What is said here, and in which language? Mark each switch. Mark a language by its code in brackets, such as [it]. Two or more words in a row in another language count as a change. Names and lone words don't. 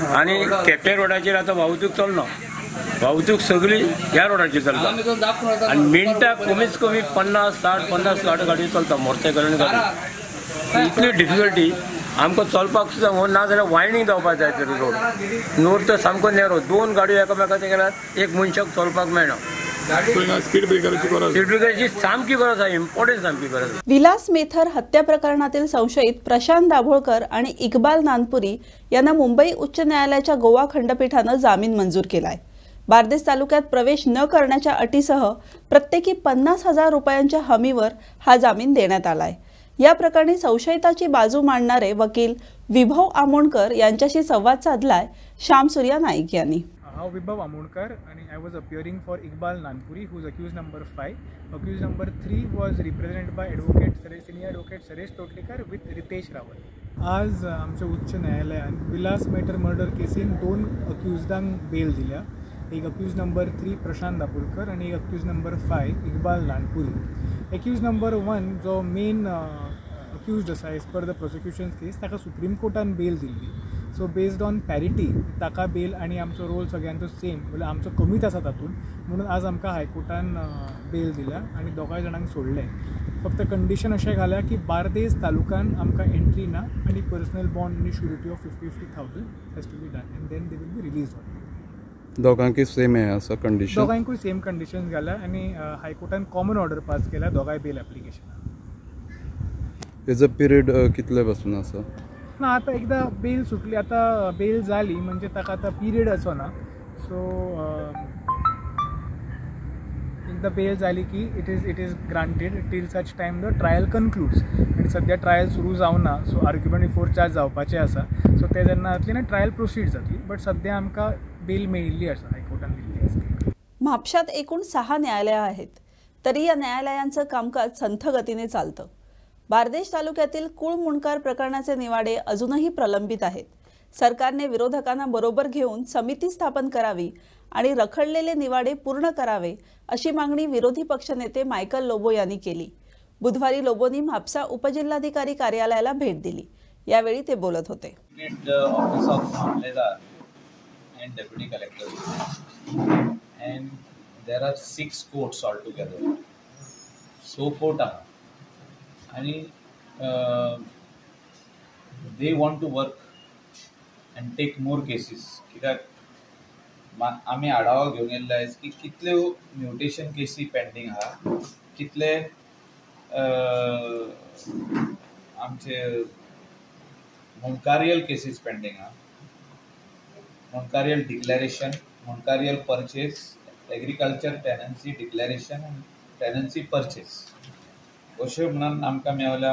[kok] आनी केपें रोडाचेर आतां वाहतूक चलना. वाहतूक सगळी ह्या रोडाचेर चलता आनी मिनटाक कमीत कमी 50-60 गाडी चलता मोटरसायकल गाडी. इतली डिफिकल्टी आमकां चलपाक सुद्दां हो ना जाल्यार वायणींग जावपाक जाय तर रोड. रोड तर सामको नेरो 2 गाडयो एकामेकाचे गेल्यार एक मनशाक चलपाक मेळना. स्पीड ब्रेकराची सामकी गरज आहे. इम्पॉर्टंट सामकी गरज. [mr] विलास मेथर हत्या प्रकरणातील संशयित प्रशांत दाभोळकर आणि इक्बाल नानपुरी यांना मुंबई उच्च न्यायालयाच्या गोवा खंडपीठानं जामीन मंजूर केलाय. बार्देस तालुक्यात प्रवेश न करण्याच्या अटीसह प्रत्येकी 50,000 रुपयांच्या हमीवर हा जामीन देण्यात आलाय. या प्रकरणी संशयिताची बाजू मांडणारे वकील विभव आमोणकर यांच्याशी संवाद साधलाय श्यामसूर्या नाईक यांनी. [en] हांव विभव आमोणकर आणि I was appearing for Iqbal Nanpuri whose accused number 5. accused number 3 was represented by senior advocate Saresh Totlekar with Ritesh Rawal. [kok] आज आमच्या उच्च न्यायालयान विलास मेटर मर्डर केसीन 2 अक्यूजडांक बेल दिल्या. एक [en] accused number 3 [kok] प्रशांत दाभोळकर आणि एक [en] accused number 5 [kok] इक्बाल नानपुरी. [en] accused number 1 [kok] जो [en] main accused [kok] आसा [en] as per the prosecution case [kok] ताका सुप्रीम कोर्टान बेल दिल्ली. [en] so based on parity [kok] ताका बेल आणि आमचो रोल सगळ्यांचो सेम म्हणल्यार आमचो कमीच आसा तातूंत म्हणून आज आमकां हायकोर्टान बेल दिल्या आणि दोगांय जाणांक सोडले. फक्त कंडिशन अशें घाल्या की बार्देस तालुक्यान आमकां एंट्री ना आणि [en] personal bond [kok] आणि [en] surety of 50,000 has to be done and then they will be release. [kok] दोगांकी सेम हे आसा कंडिशन? दोगांकूय सेम कंडिशन्स घाला आनी हायकोर्टान [en] common order [kok] पास केला दोगांय बेल एप्लिकेशनाक. हेजो पिरियड कितले पासून आसा? ना आतां एकदां बेल सुटली, आतां बेल जाली म्हणजे ताका आतां पिरियड असो ना. सो एकदां बेल जाली की [en] it is granted till such time the trial concludes. [kok] आनी सद्या ट्रायल सुरू जावना, सो [en] argument before charge [kok] जावपाचें आसा. सो ते जेन्ना जातली ना [en] trial proceed [kok] जातली. बट सद्या आमकां बेल मेळिल्ली आसा, हायकोर्टान दिल्ली आसा. [mr] म्हापशात एकूण 6 न्यायालयं आहेत, तरी या न्यायालयांचं कामकाज संथ गतीने चालतं. बारदेश तालुक्यातील कुळ मुंडकार प्रकरणाचे निवाडे अजूनही प्रलंबित आहेत. सरकारने विरोधकांना बरोबर घेऊन समिती स्थापन करावी आणि रखडलेले निवाडे पूर्ण करावे अशी मागणी विरोधी पक्षनेते मायकल लोबो यांनी केली. बुधवारी लोबोनी म्हापसा उपजिल्हाधिकारी कार्यालयाला भेट दिली. यावेळी ते बोलत होते. [en] office of Mamlatdar and deputy collector, and there are 6 courts altogether. So court and they want to work and take more cases. [kok] कित्याक आमी आढावा घेवन येयल्ले आयज की कितल्यो म्युटेशन केसी पेंडींग आहा, कितले आमचे मुनकारियल केसीस पेंडींग आहा. [en] mundkarial declaration, mundkarial purchase, agriculture tenancy declaration [kok] आनी [en] tenancy purchase [kok] अश्यो म्हणून आमकां मेवल्या.